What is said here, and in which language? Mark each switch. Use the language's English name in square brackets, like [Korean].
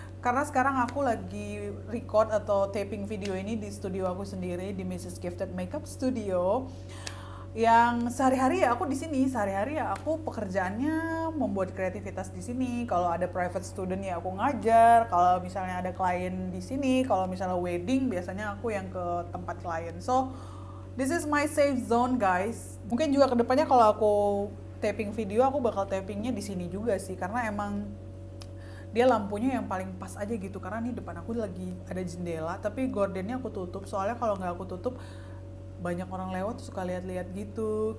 [Indonesian] Karena sekarang aku lagi record atau taping video ini di studio aku sendiri, di Mrs. Gifted Makeup Studio. Yang sehari-hari ya aku di sini, sehari-hari ya aku pekerjaannya membuat kreativitas di sini. Kalau ada private student ya aku ngajar, kalau misalnya ada klien di sini, kalau misalnya wedding biasanya aku yang ke tempat klien. [English] So this is my safe zone guys. [Indonesian] Mungkin juga kedepannya kalau aku taping video, aku bakal tapingnya di sini juga sih, karena emang dia lampunya yang paling pas aja gitu. Karena nih depan aku lagi ada jendela, tapi gordennya aku tutup, soalnya kalau nggak aku tutup banyak orang lewat tuh suka lihat-lihat gitu.